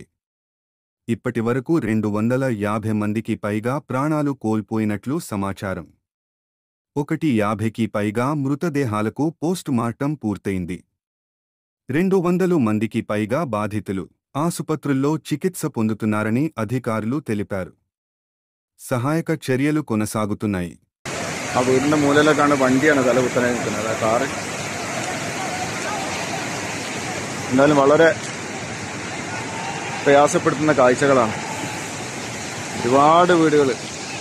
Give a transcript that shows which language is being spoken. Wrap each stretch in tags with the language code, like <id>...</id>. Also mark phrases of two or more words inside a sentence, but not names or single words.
<te>ఇప్పటివరకు 250 మందికి పైగా ప్రాణాలు కోల్పోయినట్లు సమాచారం. 150కి పైగా మృతదేహాలకు పోస్టుమార్టం పూర్తయింది. 200 మందికి పైగా బాధితులు ఆసుపత్రుల్లో చికిత్స పొందుతున్నారని అధికారులు తెలిపారు. సహాయక చర్యలు కొనసాగుతున్నాయి.</te> <ml>ആ വീടിൻ്റെ മൂലയിലേക്കാണ് വണ്ടിയാണ് തല കുത്തനെ നിൽക്കുന്നത്. ആ കാറ് എന്തായാലും വളരെ പ്രയാസപ്പെടുത്തുന്ന കാഴ്ചകളാണ്. ഒരുപാട് വീടുകൾ</ml>